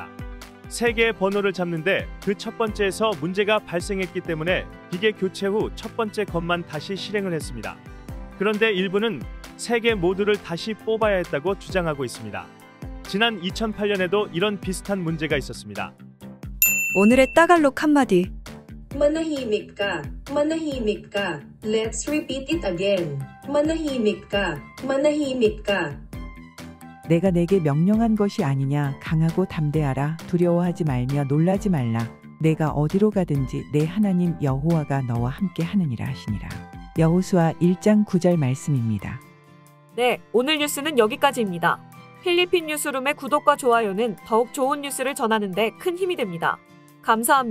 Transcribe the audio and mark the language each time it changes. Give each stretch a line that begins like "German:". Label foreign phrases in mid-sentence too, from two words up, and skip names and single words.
Korean: 3개의 번호를 잡는데 그 첫 번째에서 문제가 발생했기 때문에 기계 교체 후 첫 번째 것만 다시 실행을 했습니다. 그런데 일부는 3개 모두를 다시 뽑아야 했다고 주장하고 있습니다. 지난 2008년에도 이런 비슷한 문제가 있었습니다. 오늘의 따갈록 한마디.
Filipino: Manahimik ka. Manahimik ka.
English: Let's repeat it again.
Filipino: Manahimik ka. Manahimik ka.
Korean: 내가 내게 명령한 것이 아니냐. 강하고 담대하라. 두려워하지 말며 놀라지 말라. 내가 어디로 가든지 내 하나님 여호와가 너와 함께 하느니라 하시니라. 여호수아 1장 9절 말씀입니다. 네, 오늘 뉴스는 여기까지입니다. 필리핀 뉴스룸의 구독과 좋아요는 더욱 좋은 뉴스를 전하는 데 큰 힘이 됩니다.